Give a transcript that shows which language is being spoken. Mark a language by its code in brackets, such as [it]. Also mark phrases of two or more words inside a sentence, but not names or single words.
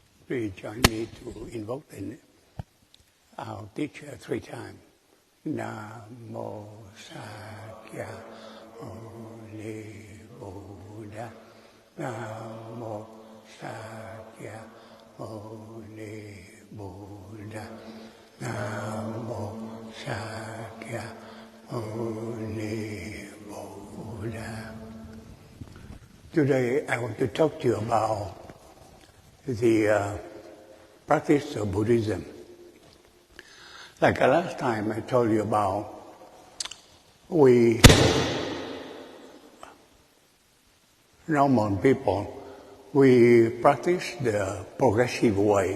[en] Please join me to invoke our teacher 3 times. [pi] Namo Sakya Muni Buddha. Namo Sakya Muni Buddha. Namo Sakya Muni Buddha. [en] Today I want to talk to you about the practice of Buddhism. Like last time I told you about, we normal people, we practice the progressive way.